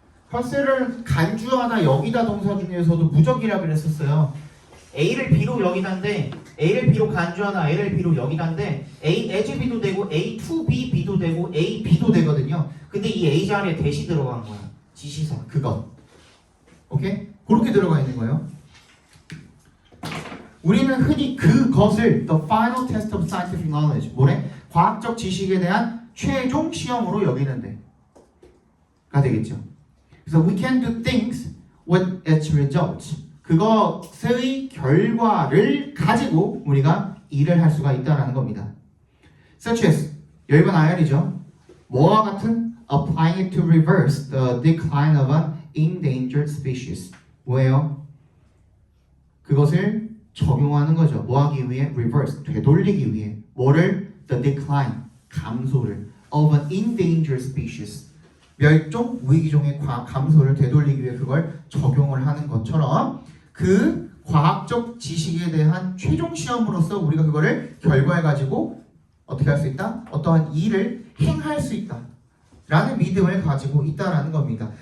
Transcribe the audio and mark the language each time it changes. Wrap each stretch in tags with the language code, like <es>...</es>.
<ko>컨셉을 간주하다 여기다 동사 중에서도 무적이라 그랬었어요. A를 B로 여기다인데 A를 B로 간주하나 A를 B로 여기다인데 A as B도 되고 A to B B도 되고 A B도 되거든요. 근데 이 A 자리에 대시 들어간 거야. 지시사 그것. 오케이? 그렇게 들어가 있는 거예요. 우리는 흔히 그것을</ko> <en>the final test of scientific knowledge</en> <ko>뭐래? 과학적 지식에 대한 최종 시험으로 여기는데 가 되겠죠.</ko> <en>그래서 we can do things with its results.</en> <ko>그것의 결과를 가지고 우리가 일을 할 수가 있다는 겁니다.</ko> <en>Such as</en> <ko>여기가 IR이죠. 뭐와 같은</ko> <en>applying it to reverse the decline of an endangered species.</en> <ko>뭐예요? 그것을 적용하는 거죠. 뭐 하기 위해? reverse, 되돌리기 위해. 뭐를?</ko> <en>the decline,</en> <ko>감소를</ko> <en>of an endangered species.</en> <ko>멸종 위기종의 감소를 되돌리기 위해 그걸 적용을 하는 것처럼 그 과학적 지식에 대한 최종 시험으로서 우리가 그거를 결과해 가지고 어떻게 할 수 있다? 어떠한 일을 행할 수 있다 라는 믿음을 가지고 있다라는 겁니다.</ko>